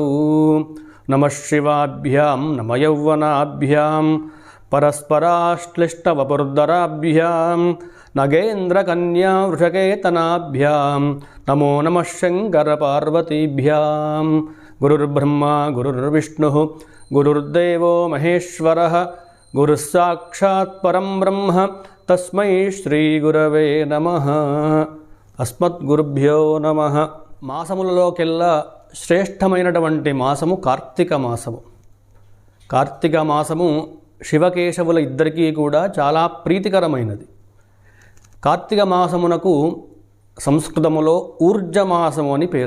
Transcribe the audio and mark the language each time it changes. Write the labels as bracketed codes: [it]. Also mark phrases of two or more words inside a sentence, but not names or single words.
[sa] नमः शिवाभ्यां नमः यौवनाभ्यां परस्पराश्लिष्टवपुर्धराभ्यां नगेन्द्रकन्या वृषकेतनाभ्यां नमो नमः शङ्करपार्वतीभ्यां। गुरुर्ब्रह्मा गुरुर्विष्णुः गुरुर्देवो महेश्वरः गुरुः साक्षात् परं ब्रह्म तस्मै श्रीगुरवे नमः। अस्मद्गुरुभ्यो नमः। [te] మాసములలోకెల్లా శ్రేష్టమైనటువంటి మాసము కార్తీక మాసము. కార్తీక మాసము శివకేశవుల ఇద్దరికీ కూడా చాలా ప్రీతికరమైనది. కార్తీక మాసమునకు సంస్కృతములో ఊర్జమాసము అని పేరు.